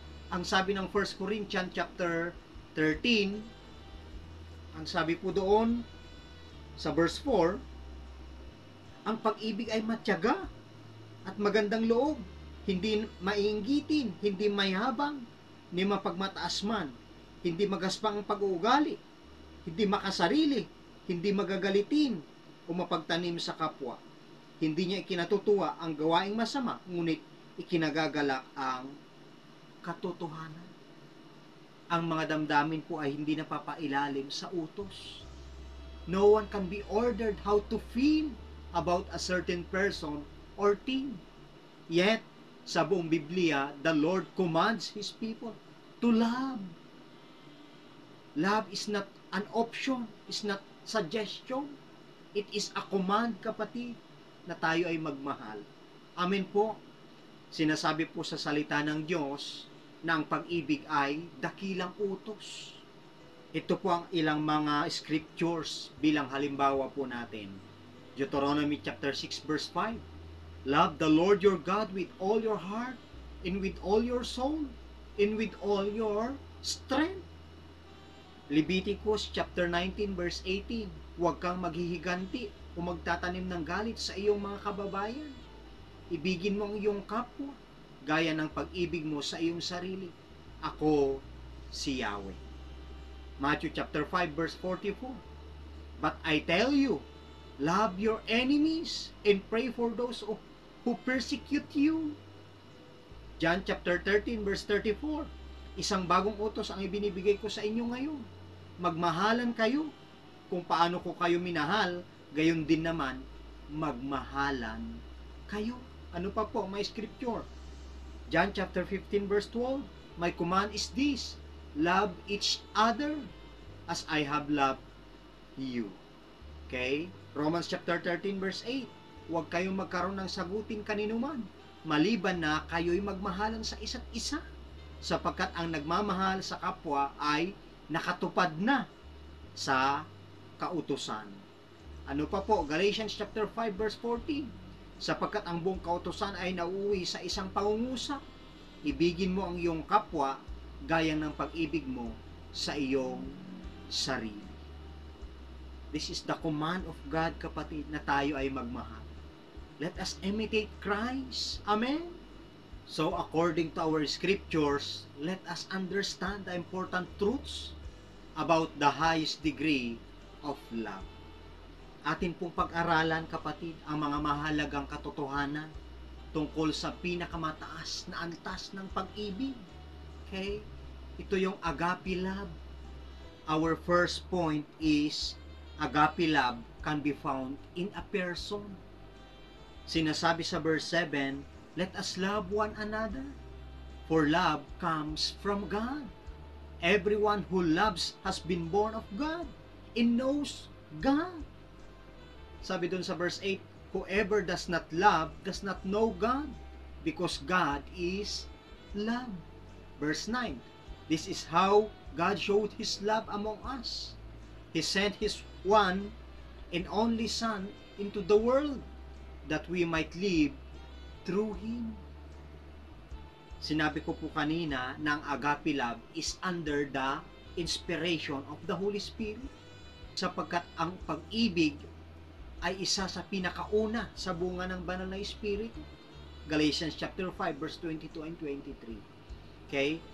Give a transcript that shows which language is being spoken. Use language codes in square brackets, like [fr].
[tl] Ang sabi ng 1 Corinthians chapter 13, ang sabi po doon sa verse 4, ang pag-ibig ay matyaga at magandang loob, hindi maiinggitin, hindi mayabang, ni mapagmataas man, hindi magaspang ang pag-uugali, hindi makasarili, hindi magagalitin o mapagtanim sa kapwa. Hindi niya ikinatutuwa ang gawaing masama, ngunit ikinagagalak ang katotohanan. Ang mga damdamin po ay hindi napapailalim sa utos. [en] No one can be ordered how to feel about a certain person or thing. Yet, [tl] sa buong Biblia, [en] the Lord commands His people to love. Love is not an option, is not suggestion. It is a command, [tl] kapatid, na tayo ay magmahal. Amen po. Sinasabi po sa salita ng Diyos na ang pag-ibig ay dakilang utos. Ito po ang ilang mga scriptures bilang halimbawa po natin. [en] Deuteronomy chapter 6 verse 5. Love the Lord your God with all your heart, and with all your soul, and with all your strength. Leviticus chapter 19 verse 18. [tl] Huwag kang maghihiganti o magtatanim ng galit sa iyong mga kababayan. Ibigin mo ang iyong kapwa, gaya ng pag-ibig mo sa iyong sarili. Ako si Yahweh. [en] Matthew chapter 5 verse 44. But I tell you, love your enemies and pray for those who persecute you. John chapter 13 verse 34. [tl] Isang bagong utos ang ibinibigay ko sa inyo ngayon. Magmahalan kayo. Kung paano ko kayo minahal, gayon din naman magmahalan kayo. Ano pa po may scripture? [en] John chapter 15 verse 12. My command is this: love each other as I have loved you. Okay? Romans chapter 13 verse 8. [tl] Huwag kayong magkaroon ng sagutin kaninuman, maliban na kayo'y magmahalan sa isa't isa, sapagkat ang nagmamahal sa kapwa ay nakatupad na sa kautusan. Ano pa po? [en] Galatians chapter 5 verse 14. [tl] Sapagkat ang buong kautusan ay nauuwi sa isang pangungusap, ibigin mo ang iyong kapwa gaya ng pag-ibig mo sa iyong sarili. [en] This is the command of God, kapatid, [tl] na tayo ay magmahal. [en] Let us imitate Christ. Amen? So, according to our scriptures, let us understand the important truths about the highest degree of love. [tl] Atin pong pag-aralan, kapatid, ang mga mahalagang katotohanan tungkol sa pinakamataas na antas ng pag-ibig. Okay? Ito yung agape love. [en] Our first point is agape love can be found in a person. [tl] Sinasabi sa [en] verse 7, let us love one another, for love comes from God. Everyone who loves has been born of God and knows God. [tl] Sabi dun sa [en] verse 8, whoever does not love does not know God, because God is love. Verse 9, this is how God showed His love among us. He sent His one and only Son into the world that we might live through Him. [tl] Sinabi ko po kanina na ang agape love [en] is under the inspiration of the Holy Spirit, [tl] sapagkat ang pag-ibig ay isa sa pinakauna sa bunga ng banal na Espiritu. [en] Galatians chapter 5 verse 22 and 23. Okay?